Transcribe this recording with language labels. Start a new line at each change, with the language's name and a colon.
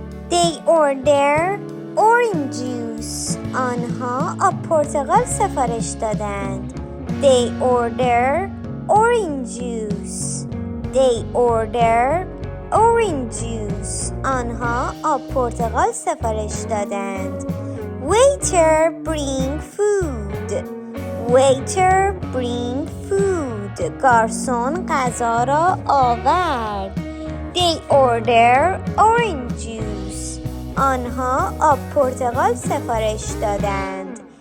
English: They order orange juice.
Persian: آنها آب پرتقال سفارش دادند.
English: They order orange juice. They order orange juice.
Persian: آنها آب پرتقال سفارش دادند.
English: Waiter bring food. Waiter bring food.
Persian: گارسون غذا را آورد.
English: They order orange juice.
Persian: آنها آب پرتقال سفارش دادند.